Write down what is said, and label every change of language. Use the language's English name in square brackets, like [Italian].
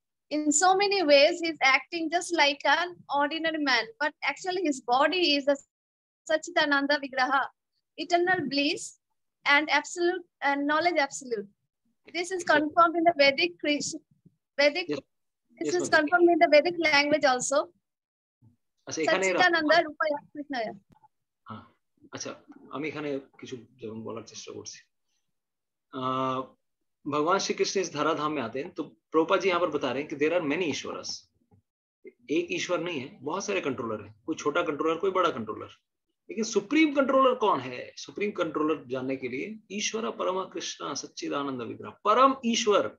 [English] In so many ways, he is acting just like an ordinary man, but actually his body is the Satchitananda Vigraha, eternal bliss and absolute and knowledge absolute. This is confirmed in the Vedic. This is confirmed in the Vedic language also. Satchitananda Rupaya Krishnaya. [Bangla] আচ্ছা, আমি এখানে কিছু যেমন বলার চেষ্টা করছি। [Hindi] भगवान श्री कृष्ण इस धराधाम में आते हैं तो प्रभुपाद जी यहाँ पर बता रहे हैं कि [English] There are many ईश्वरस। [Hindi] एक ईश्वर नहीं है, बहुत सारे कंट्रोलर हैं। कोई छोटा कंट्रोलर, कोई बड़ा कंट्रोलर, लेकिन सुप्रीम कंट्रोलर कौन है? सुप्रीम कंट्रोलर जानने के लिए ईश्वर परम कृष्ण सच्चिदानंद विग्रह, परम ईश्वर।